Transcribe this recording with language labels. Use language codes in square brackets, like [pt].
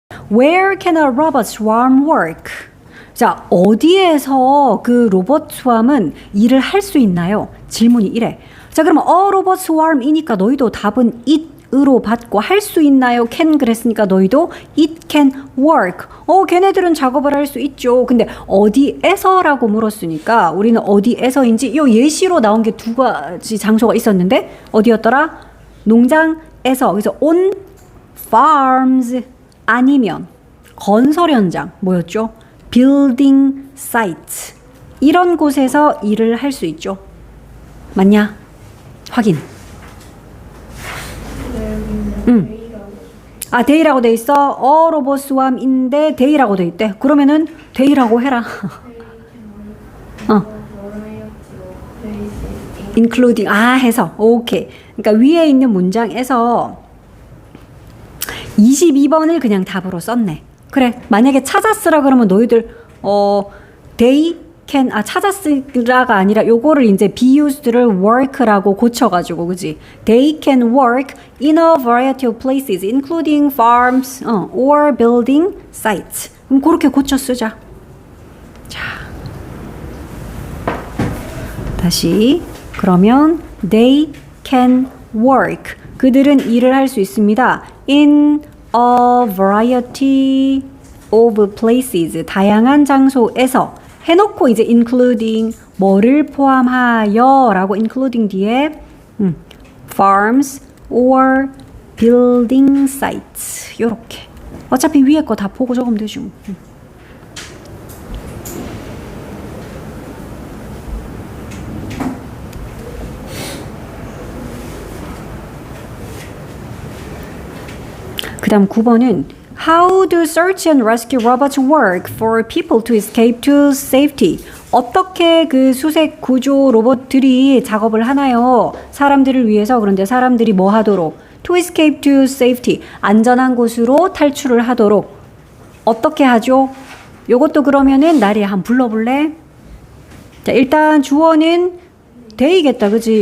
[en] Where can a robot swarm work? [ko] 자, 어디에서 그 로봇 수함은 일을 할 수 있나요? 질문이 이래. 자, 그러면 로봇 swarm이니까 너희도 답은 it으로 받고 할 수 있나요? can 그랬으니까 너희도 [en] it can work. [ko] 걔네들은 작업을 할 수 있죠. 근데 어디에서라고 물었으니까 우리는 어디에서인지 요 예시로 나온 게 두 가지 장소가 있었는데 어디였더라? 농장에서. 그래서 [en] on farms [ko] 아니면 건설 현장 뭐였죠? [en] building site [ko] 이런 곳에서 일을 할 수 있죠. 맞냐? 확인. 데이라고 돼 있어. 로봇 수함인데 데이라고 돼 있대. 그러면은 데이라고 해라. including 해서 오케이. 그러니까 위에 있는 문장에서 22번을 그냥 답으로 썼네. 그래. 만약에 찾았으라 그러면 너희들 they can 찾았으라가 아니라 요거를 이제 [en] be used [ko] 를 work라고 고쳐가지고 그지? [en] They can work in a variety of places, including farms or building sites. [ko] 그럼 그렇게 고쳐 쓰자. 자, 다시 그러면 [en] they can work. [ko] 그들은 일을 할 수 있습니다. [en] In a variety of places. [ko] 다양한 장소에서. 해놓고 이제 including 뭐를 포함하여 라고 including 뒤에 [en] farms or building sites [ko] 요렇게 어차피 위에 거 다 보고 적으면 되죠. 그 다음 9번은 [en] How do search and rescue robots work for people to escape to safety? [ko] 어떻게 그 수색 구조 로봇들이 작업을 하나요? 사람들을 위해서. 그런데 사람들이 뭐 하도록? [en] To escape to safety. [ko] 안전한 곳으로 탈출을 하도록. 어떻게 하죠? 요것도 그러면은 나리야 한번 불러볼래? 자, 일단 주어는 they겠다. 그치?